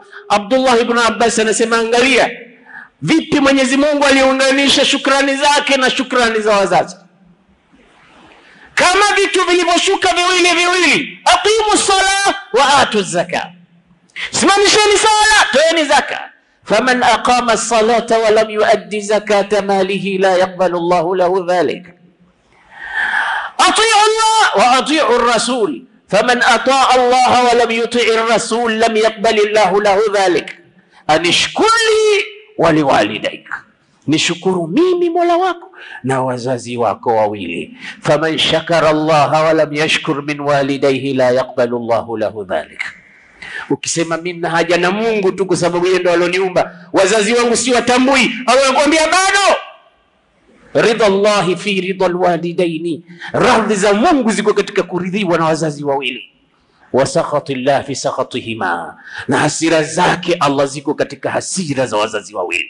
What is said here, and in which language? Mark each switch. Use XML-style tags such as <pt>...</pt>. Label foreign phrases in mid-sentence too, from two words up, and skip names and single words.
<sw>Abdullah ibn Abbas anasema angalia vipi Mwenyezi Mungu aliunganisha shukrani zake na shukrani za wazazi. Kama vitu vilivyoshuka viwili,</sw> <ar>أقيموا الصلاة وآتوا الزكاة,</ar> <sw>simamisheni sala, toeni zaka.</sw> <ar>فمن أقام الصلاة ولم يؤد زكاة ماله لا يقبل الله له ذلك. أطيعوا الله وأطيعوا الرسول فمن أطاع الله ولم يطع الرسول لم يقبل الله له ذلك. أن اشكر لي ولوالديك,</ar> <sw>nishukuru mimi Mola wako na wazazi wako wawili.</sw> <ar>فمن شكر الله ولم يشكر من والديه لا يقبل الله له ذلك.</ar> <sw>Ukisema mimi na haja na Mungu tu kwa sababu yeye ndo aloniumba, wazazi wangu si watambui, au anakuambia bado.</sw> <ar>رضا الله في رضا الوالدين,</ar> <sw>radhi za Mungu ziko katika kuridhiwa na wazazi wawili.</sw> <ar>وسخط الله في سخطهما,</ar> <sw>na hasira zake Allah ziko katika hasira za wazazi wawili.</sw>